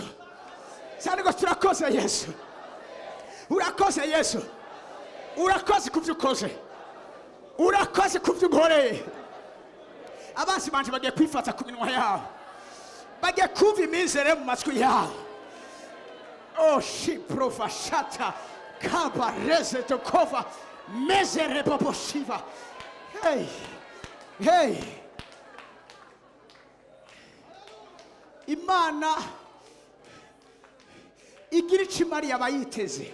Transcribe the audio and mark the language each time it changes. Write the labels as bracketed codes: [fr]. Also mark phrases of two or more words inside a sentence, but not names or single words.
[rn] Cyane ngo turakoze Yesu. Urakoze Yesu. Urakoze kuvyo ukoze. Urakoze kuvyo unkoreye. Abansi banje bagiye kwifata ku minwa yabo. Bagiye kumva imizere mu matwi yabo. Oh shi profashata kaba reze tokova mezere poposhiva. Hey, hey. Imana igira icyo imariye abayiteze.